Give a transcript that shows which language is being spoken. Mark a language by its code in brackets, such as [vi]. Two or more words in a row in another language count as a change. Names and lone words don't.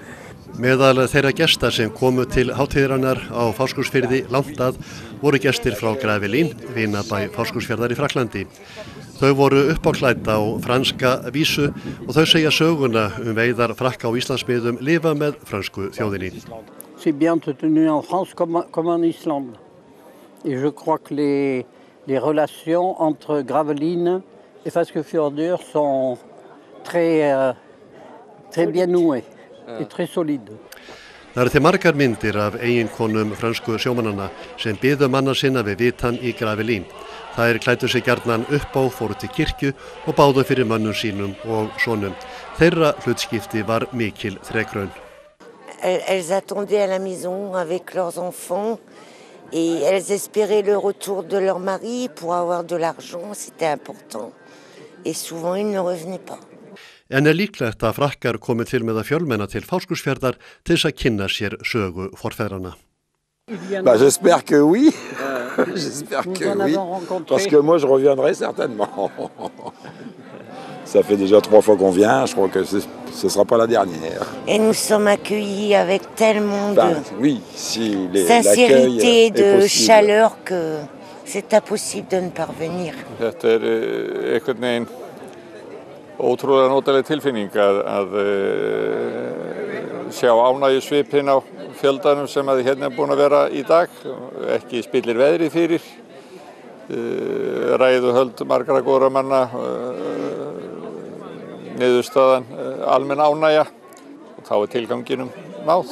[is] Meðal þeirra gesta sem komu til hátíðarinnar á Fáskrúðsfirði langt að voru gestir frá Gravelín, vinabæ Fáskrúðsfjarðar í Frakklandi. Þau voru uppáklædd á franska vísu og þau segja söguna veiðar Frakka á Íslandsmiðum lifa með frönsku þjóðinni. [fr] C'est bien tenu en France comme en Islande. Et je crois que les relations entre Gravelines et Fáskrúðsfjörður sont très bien nouées et très solides. [is] Það eru til margar myndir af eiginkonum frönsku sjómannanna sem biðu manna sinna við vitann í Gravelín. Þær klæddu sig gjarnan upp á, fóru til kirkju og báðu fyrir mönnum sínum og sonum. Þeirra hlutskipti var mikil þrekraun. [fr] Elles attendaient à la maison avec leurs enfants et elles espéraient le retour de leur mari pour avoir de l'argent, c'était important. Et souvent ils ne revenaient pas. [is] En líklegt að Frakkar komi til með að fjölmenna til Fáskrúðsfjarðar til þess að kynna sér sögu forfeðranna. [fr] J'espère que oui. J'espère que oui. Parce que moi, je reviendrai certainement. Ça fait déjà 3 fois qu'on vient. Je crois que ce ne sera pas la dernière. Et nous sommes accueillis avec tellement de oui, si sincérité, de chaleur que c'est impossible de ne pas revenir. [is] Þetta einhvern veginn ótrúlega notaleg tilfinning að sjá ánægjusvipinn á fjöldanum sem að hérna búin að vera í dag, ekki spillir veðrið fyrir, ræðuhöld margra góðra manna, niðurstaðan almenn ánægja og þá tilganginum náð.